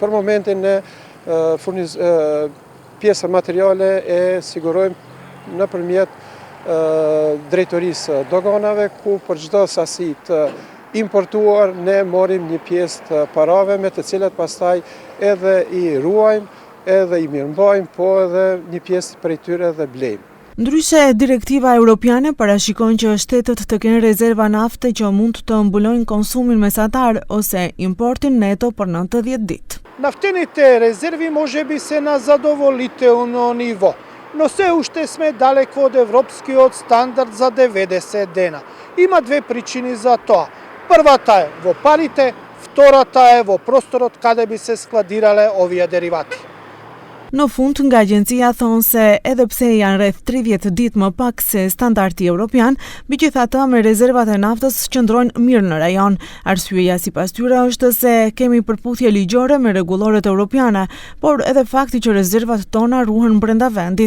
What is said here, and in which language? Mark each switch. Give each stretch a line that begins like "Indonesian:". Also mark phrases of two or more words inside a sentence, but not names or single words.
Albanian: Për momentin ne pjesa materiale e sigurojmë nëpërmjet drejtorisë doganave, ku për çdo sasi të importuar ne morrim një pjesë të parave me të cilat pastaj edhe i ruajmë, edhe i mirëmbajmë, po edhe një pjesë prej tyre edhe blejmë. Ndryshe, direktiva europiane parashikon që shtetet të kenë rezerva nafte që mund të mbulojnë konsumin mesatar ose importin neto për 90 ditë.
Macedonian: Nafteните резерви може би се на задоволително ниво, но се уште сме далеко од европскиот стандард за 90 дена. Има две причини за тоа. Првата е во парите, втората е во просторот каде би се складирале овие деривати.
Albanian: Në fund, nga agjencia thonë se edhe pse janë rreth 30 ditë më pak se standardi evropian, megjithatë me rezervat e naftës qëndrojnë mirë në rajon. Arsyeja sipas tyre është se kemi përputhje ligjore me rregulloret europiane, por edhe fakti që rezervat tona ruhen brenda vendit.